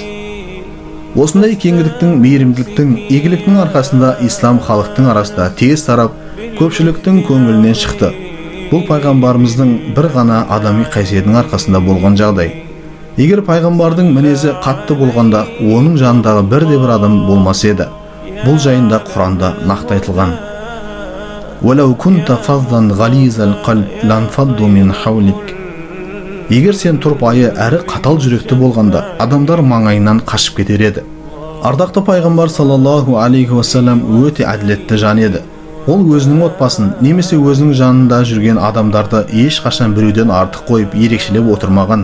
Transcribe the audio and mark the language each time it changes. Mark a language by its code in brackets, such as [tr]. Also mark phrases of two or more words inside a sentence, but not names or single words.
[kk] Осындай кеңдіктің, мейірімділіктің, игіліктің арқасында ислам халықтың арасында тез тарап, көпшіліктің көңілінен шықты. Бұл пайғамбарымыздың бір ғана адами қасиетінің арқасында болған жағдай. Егер пайғамбардың мінезі қатты болғанда, оның жанындағы бірде-бір адам болмас еді. Бұл жайында Құранда нақты айтылған. [ar] وَلَوْ كُنْتَ فَظًّا غَلِيظَ الْقَلْبِ لَانْفَضُّوا مِنْ حَوْلِكَ. [kk] Егер сен тұрпайы әрі қатал жүректі болғанда, адамдар маңайынан қашып кетер еді. Ардақты пайғамбар [ar] صلى الله عليه وسلم [kk] өте әділетті жан еді. Ол өзінің отбасын немесе өзінің жанында жүрген адамдарды ешқашан біреуден артық қойып ерекшелеп отырмаған.